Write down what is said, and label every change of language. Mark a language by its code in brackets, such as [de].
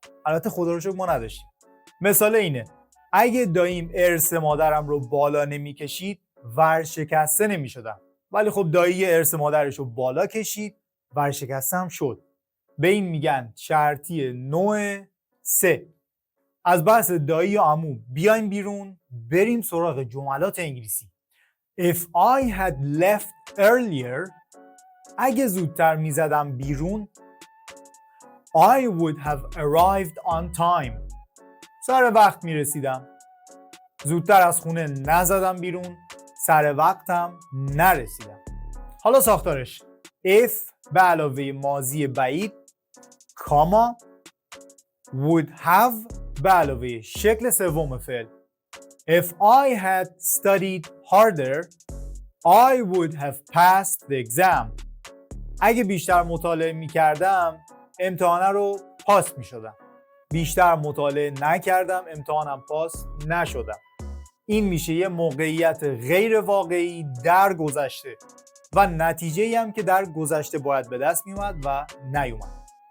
[fa] البته خدا رو شکر ما نداشتیم. مثال اینه اگه داییم ارث مادرم رو بالا نمیکشید ورشکسته نمیشدم. ولی خب دایی ارث مادرش رو بالا کشید ورشکسته هم شد. به این میگن شرطی نوع 3. از بحث دایی و عمو بیایم بیرون، بریم سراغ جملات انگلیسی. [en] If I had left earlier [fa] اگه زودتر میزدم بیرون [en] I would have arrived on time. [fa] سر وقت میرسیدم. زودتر از خونه نزدم بیرون، سر وقتم نرسیدم. حالا ساختارش if به علاوه ماضی بعید کاما would have به علاوه شکل سوم فعل. [en] If I had studied harder I would have passed the exam. [fa] اگه بیشتر مطالعه میکردم امتحانه رو پاس میشدم. بیشتر مطالعه نکردم امتحانم پاس نشدم. این میشه یه موقعیت غیر واقعی در گذشته و نتیجه‌ای هم که در گذشته باید به دست میومد و نیومد.